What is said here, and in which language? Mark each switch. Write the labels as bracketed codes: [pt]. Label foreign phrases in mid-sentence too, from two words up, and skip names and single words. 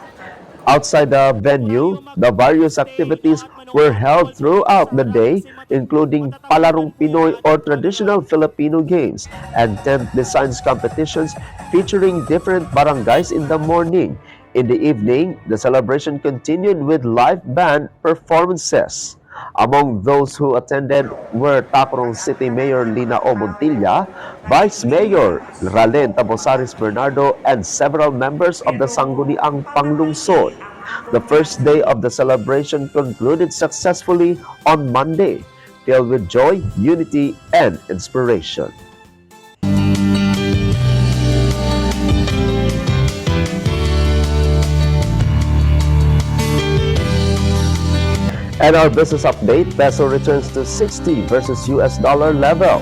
[en] Outside the venue, the various activities were held throughout the day, including Palarong Pinoy or traditional Filipino games and tent designs competitions featuring different barangays in the morning. In the evening, the celebration continued with live band performances. Among those who attended were Tacorong City Mayor Lina O. Montilla, Vice Mayor Ralen Tabosaris Bernardo, and several members of the Sangguniang Panglungsod. The first day of the celebration concluded successfully on Monday, filled with joy, unity, and inspiration. And our business update, peso returns to 60 versus US dollar level.